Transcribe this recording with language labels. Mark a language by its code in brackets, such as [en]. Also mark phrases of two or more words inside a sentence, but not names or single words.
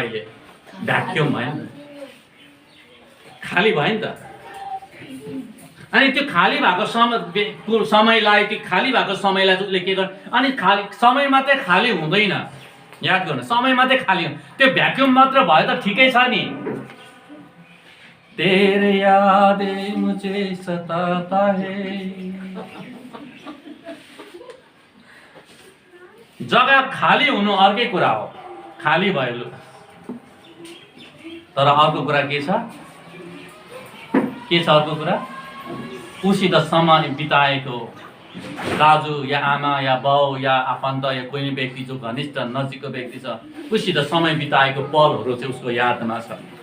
[ne] अहिले भ्याक्युम भयो नि, खाली भयो नि त। अनि त्यो खाली भएको समयलाई त्यो खाली भएको समयलाई उसले के गर्छ? अनि खाली समय मात्रै खाली हुँदैन, याद गर्नु, समय मात्रै खाली हो, त्यो भ्याक्युम मात्र भयो त ठिकै छ नि। [hi] तेरे यादें मुझे सताता है, [ne] जग्गा खाली हुनु अर्कै कुरा हो, खाली भयो लु। तर अर्को कुरा के छ? अर्को कुरा उसित समय बिताएको दाजु या आमा या बाउ या आफन्त या कुनै व्यक्ति जो घनिष्ठ नजिकको व्यक्ति छ, उसित समय बिताएको पलहरू चाहिँ उसको यादमा छ।